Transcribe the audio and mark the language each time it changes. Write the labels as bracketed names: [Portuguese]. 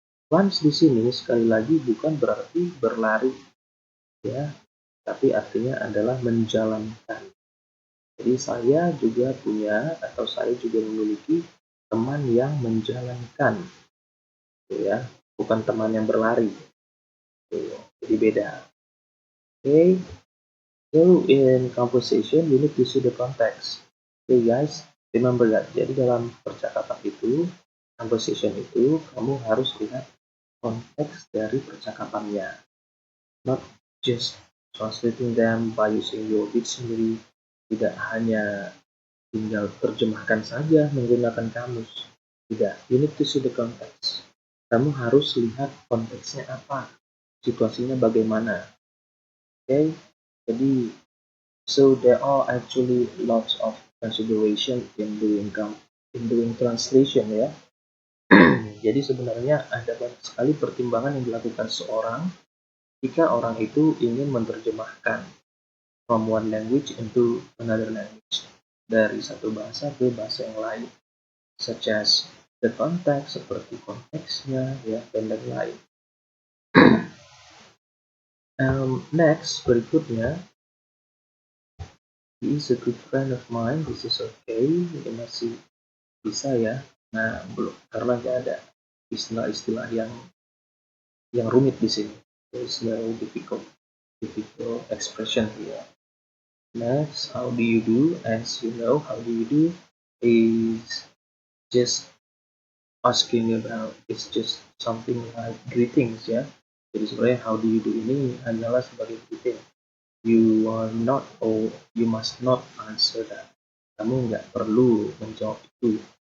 [Indonesian] Runs di sini sekali lagi bukan berarti berlari ya, tapi artinya adalah menjalankan. Jadi saya juga punya atau saya juga memiliki teman yang menjalankan, gitu ya, bukan teman yang berlari. Gitu. Jadi beda. [English] Okay, so in conversation you need to see the context. Okay guys, remember that. [Indonesian] Jadi dalam percakapan itu, conversation itu, kamu harus lihat konteks dari percakapannya, [English] not just translating them by using your dictionary. [Indonesian] Tidak hanya tinggal terjemahkan saja menggunakan kamus. Tidak, [English] you need to see the context. [Indonesian] Kamu harus lihat konteksnya apa, situasinya bagaimana. [English] Okay, jadi so there are actually lots of consideration in doing translation ya. [Indonesian] Jadi sebenarnya ada banyak sekali pertimbangan yang dilakukan seorang jika orang itu ingin menerjemahkan [English] from one language into another language, [Indonesian] dari satu bahasa ke bahasa yang lain, [English] such as the context, [Indonesian] seperti konteksnya ya, dan lain-lain. [English] Next, berikutnya, he is a good friend of mine. This is okay. [Indonesian] Ini masih bisa ya. Nah, belum, karena nggak ada istilah-istilah yang rumit di sini. [English] There is no difficult expression here. Next, how do you do? As you know, how do you do is just asking about, it's just something like greetings ya. [Indonesian] Jadi sebenarnya [English] how do you do [Indonesian] ini hanyalah sebagai greeting. [English] You are not, or you must not answer that. [Indonesian] Kamu nggak perlu menjawab itu.